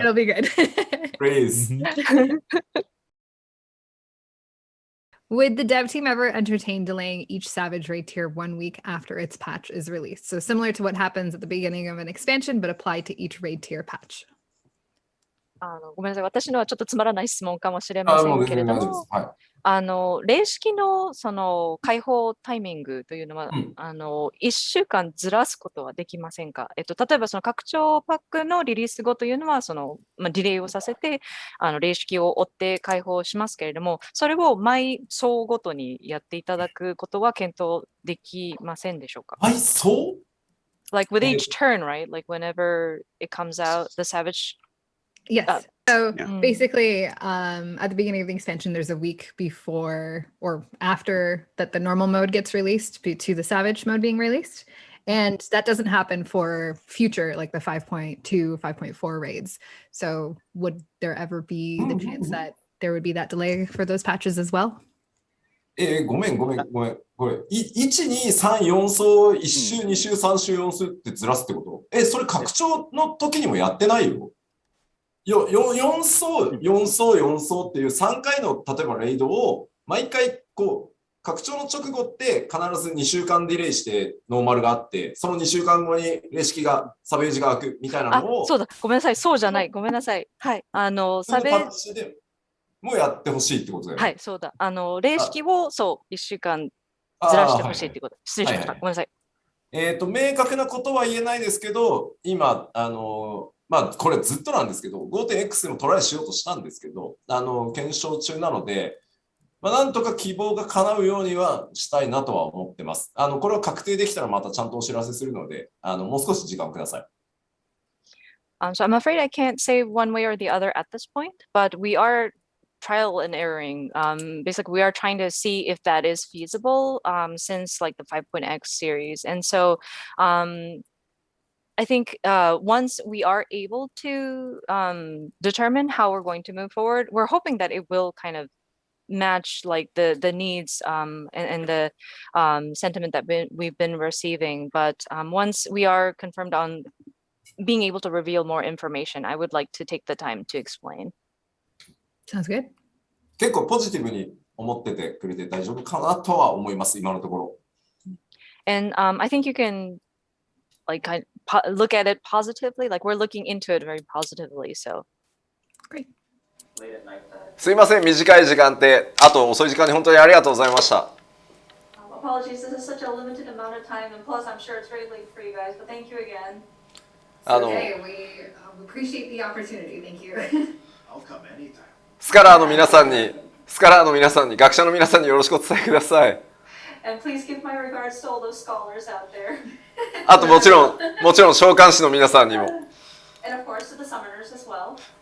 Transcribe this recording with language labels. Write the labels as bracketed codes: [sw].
[en] it'll be good. Praise. Would the dev team ever entertain delaying each Savage raid tier 1 week after its patch is released? So similar to what happens at the beginning of an expansion, but applied to each raid tier patch. [ja] ごめんなさい。私のはちょっとつまらない質問かもしれませもうんけれど全然大丈夫です。も、はい。例式のその開放タイミングというのは、1週間ずらすことはできませんか？例えばその拡張パックのリリース後というのは、その、ディレイをさせて、例式を追って開放しますけれども、それを毎層ごとにやっていただくことは検討できませんでしょうか？はい、そう [en] Like with each turn, right? Like whenever it comes out, the Savage. Yes. So Yeah. basically, at the beginning of the expansion, there's a week before or after that the normal mode gets released to the Savage mode being released. And that doesn't happen for future, like the 5.2, 5.4 raids. So would there ever be the chance that there would be that delay for those patches as well? [ja] ごめん。これ、1、2、3、4層、1週、2週、3週、4週ってずらすってことそれ拡張の時にもやってないよ。 4層っていう3回の例えばレイドを毎回こう拡張の直後って必ず2週間ディレイしてノーマルがあってその2週間後にレシキがサベージが開くみたいなのをそうだ、ごめんなさい、そうじゃない、ごめんなさい。はい、サベージでもうやってほしいってことだよね。はい、そうだ。レシキをそう1週間ずらしてほしいってこと。失礼しました。ごめんなさい。明確なことは言えないですけど、今これずっとなんですけど、5.x でもトライしようとしたんですけど、検証中なので、なんとか希望が叶うようにはしたいなとは思ってます。これを確定できたらまたちゃんとお知らせするので、もう少し時間をください。 [en] So I'm afraid I can't say one way or the other at this point, but we are trial and erroring. Basically, we are trying to see if that is feasible since like the 5.x series. And so I think once we are able to determine how we're going to move forward, we're hoping that it will kind of match like the needs and the sentiment that we've been receiving. But once we are confirmed on being able to reveal more information, I would like to take the time to explain. Sounds good. [ja] 結構ポジティブに思っててくれて大丈夫かなとは思います、今のところ。 [en] And I think you can like look at it positively. Like we're looking into it very positively. So great. [ja] すいません、短い時間で、あと遅い時間に本当にありがとうございました。 [en] Apologies, this is such a limited amount of time, and plus I'm sure it's very late for you guys, but thank you again. Okay, we appreciate the opportunity. Thank you. I'll come anytime. [ja] スカラーの皆さんに、学者の皆さんによろしくお伝えください。 [en] And please give my regards to all those scholars out there. [ja] あともちろん召喚師の皆さんにも。 [en] And of course to the summoners as well.